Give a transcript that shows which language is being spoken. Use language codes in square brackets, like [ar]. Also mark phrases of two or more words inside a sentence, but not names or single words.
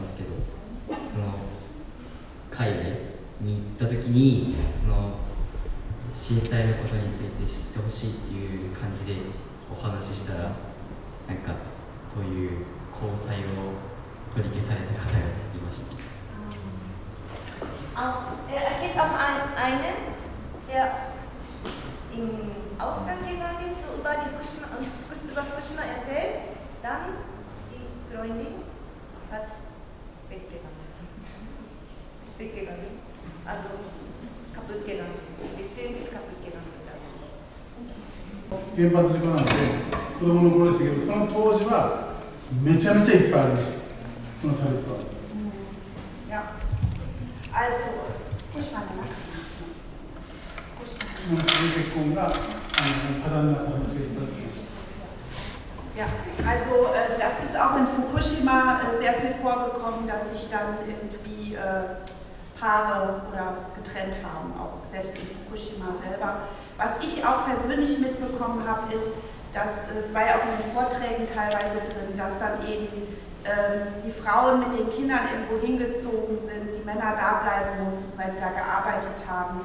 [ja] ですけど、その海外に行った時にその震災のことについて知ってほしいっていう感じでお話ししたら、なんかそういう交際を取り消された方がいました。 [de] Er kennt auch einen, der im Ausland gegangen ist, über Fukushima erzählt, dann die Freundin hat weggegangen, also kaputt gegangen, Beziehung ist kaputt gegangen. [ja] 原発事故なんで子供の頃でしたけど、その当時はめちゃめちゃいっぱいありました、その差別は。 [de] Ja, also, Fukushima. [ja] 結婚が破談になった話がいっぱいです。 [de] Ja, also das ist auch in Fukushima sehr viel vorgekommen, dass sich dann irgendwie Paare oder getrennt haben, auch selbst in Fukushima selber. Was ich auch persönlich mitbekommen habe, ist, dass es war ja auch in den Vorträgen teilweise drin, dass dann eben die Frauen mit den Kindern irgendwo hingezogen sind, die Männer da bleiben mussten, weil sie da gearbeitet haben.